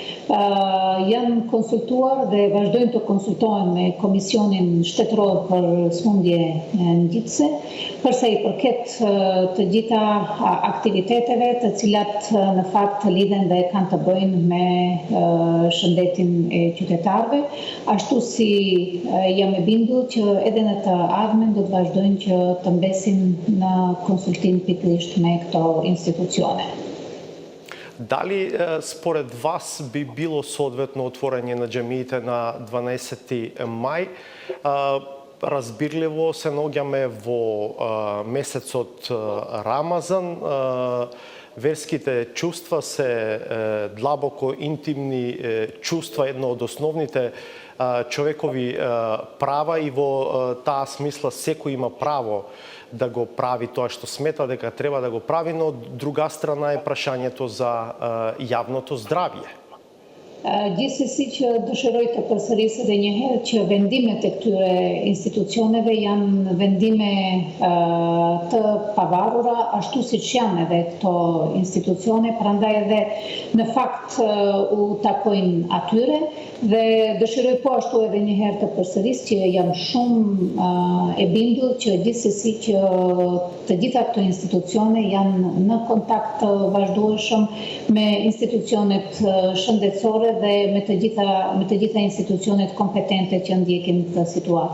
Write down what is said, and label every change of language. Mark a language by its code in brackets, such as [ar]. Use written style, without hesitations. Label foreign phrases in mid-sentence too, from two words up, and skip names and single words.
[sq] janë konsultuar dhe vazhdojnë të konsultohen me Komisionin Shtetëror për Smundje Ngjitëse përsa i përket të gjitha aktiviteteve të cilat në fakt lidhen dhe kanë të bëjnë me shëndetin e qytetarëve, ashtu si jam e bindur që edhe në të ardhmen do të vazhdojnë që të mbesin në konsultim pikërisht me këto institucione. [mk] Дали според вас би било соодветно отворање на џамиите на 12 мај? Разбирливо се наоѓаме во месецот Рамазан. Верските чувства се длабоко интимни чувства, едно од основните човекови права и во таа смисла секој има право да го прави тоа што смета дека треба да го прави, но од друга страна е прашањето за јавното здравје. [sq] Gjithsesi që dëshiroj të përsëris edhe një herë që vendimet e këtyre institucioneve janë vendime të pavarura, ashtu siç janë edhe këto institucione, prandaj edhe në fakt u takojnë atyre dhe dëshiroj po ashtu edhe një herë të përsëris që jam shumë e bindur që gjithsesi që të gjitha këto institucione janë në kontakt të vazhdueshëm me institucionet shëndetësore dhe me të gjitha institucionet kompetente që ndjekin këtë situatë.